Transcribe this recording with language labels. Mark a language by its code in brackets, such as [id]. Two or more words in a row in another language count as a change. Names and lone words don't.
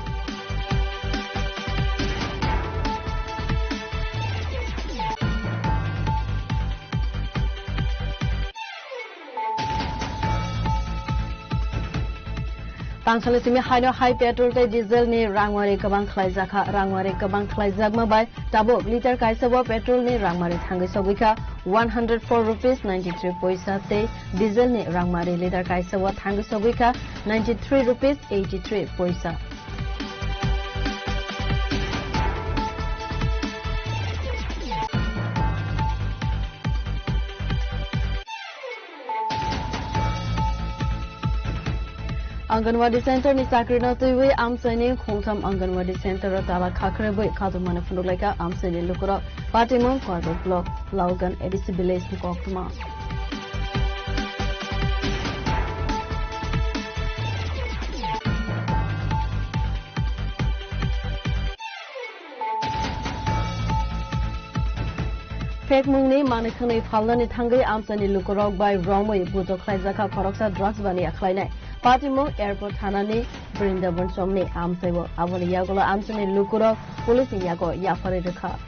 [brx] तांसाले सिमी हाइनो हाइ पेट्रोल ते डिजेल नि रांवारि गोबां ख्लायजाखा रांवारि गोबां ख्लायजागमा बाय ताबो लिटार काइसाबो पेट्रोल नि रांवारि थांगै सगैखा 104 रुपीस 93 पैसा ते डिजेल नि रांवारि लिटार काइसाबो थांगै सगैखा 93 रुपीस 83 पैसा आंगनवाड़ी सेंटर नि चाकरी न तुई आमसैनि खोंथाम आंगनवाड़ी सेंटर ताला खाखरेबै खादुमाने फुनुलाइका आमसैनि लुकुर पाटिमम कार्बन ब्लक लाउगन एडिसि विलेज नि कोक्तमा फेक मुंगनि मानेखनै फालनानि थांगै आमसैनि लुकुरक बाय रमै बुजो ख्लायजाखा खरकसा ड्रग्स बानि आख्लायनाय पाटिमो एयरपोर्ट थानानि बृंदावन समनि आमसेव आबनि यागोला आमसनि लुकुर पुलिस यागो याफारे रेखा